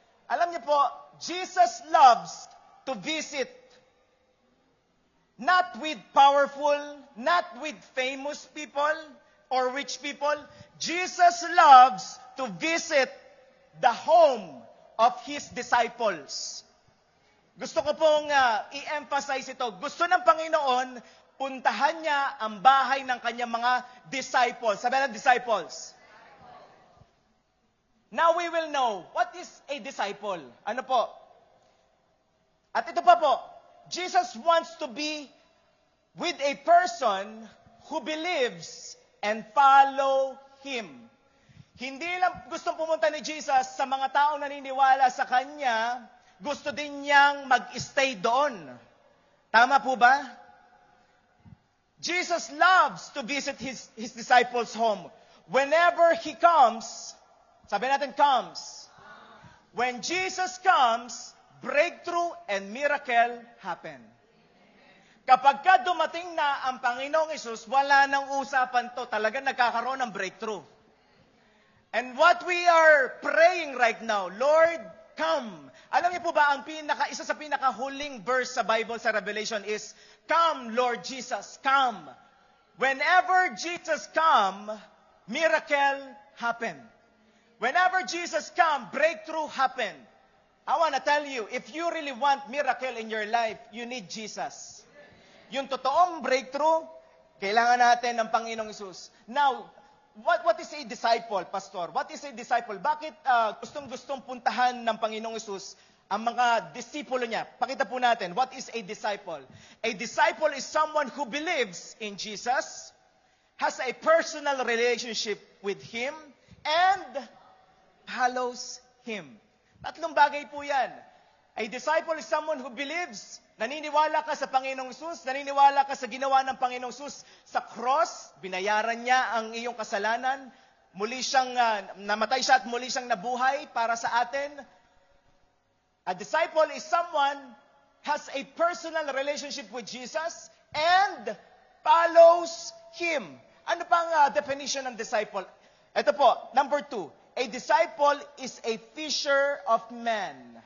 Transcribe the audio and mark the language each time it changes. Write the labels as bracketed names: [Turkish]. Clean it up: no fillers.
[Filipino] Alam niyo po, [English] Jesus loves to visit not with powerful, not with famous people or rich people. Jesus loves to visit the home of His disciples. [Filipino] Gusto ko pong i-emphasize ito. Gusto ng Panginoon, puntahan niya ang bahay ng kanyang mga disciples. Sabi na disciples. [English] Now we will know, what is a disciple? [Filipino] Ano po? At ito pa po, [English] Jesus wants to be with a person who believes and follow Him. [Filipino] Hindi lang gustong pumunta ni Jesus sa mga taong naniniwala sa Kanya, gusto din niyang mag-stay doon. Tama po ba? [English] Jesus loves to visit His disciples' home. Whenever He comes, [Filipino] sabi natin comes. [English] When Jesus comes, breakthrough and miracle happen. [Filipino] Kapag ka dumating na ang Panginoong Hesus, wala nang usapan to. Talagang nagkakaroon ng breakthrough. [English] And what we are praying right now, Lord, come. [Filipino] Alam niyo po ba, isa sa pinakahuling verse sa Bible sa Revelation is, [English] come, Lord Jesus, come. Whenever Jesus come, miracle happen. Whenever Jesus come, breakthrough happen. I want to tell you, if you really want miracle in your life, you need Jesus. [Filipino] Yung totoong breakthrough, kailangan natin ng Panginoong Hesus. [English] Now, what is a disciple, Pastor? What is a disciple? [Filipino] Bakit gustong-gustong puntahan ng Panginoong Hesus ang mga disipulo niya? Pakita po natin, [English] what is a disciple? A disciple is someone who believes in Jesus, has a personal relationship with Him, and follows Him. [Filipino] Tatlong bagay po yan. [English] A disciple is someone who believes, [Filipino] naniniwala ka sa Panginoong Hesus, naniniwala ka sa ginawa ng Panginoong Hesus sa cross, binayaran niya ang iyong kasalanan, muli siyang namatay siya at muli siyang nabuhay para sa atin. [English] A disciple is someone has a personal relationship with Jesus and follows Him. [Filipino] Ano pang definition ng disciple? Ito po, number 2. [English] A disciple is a fisher of men.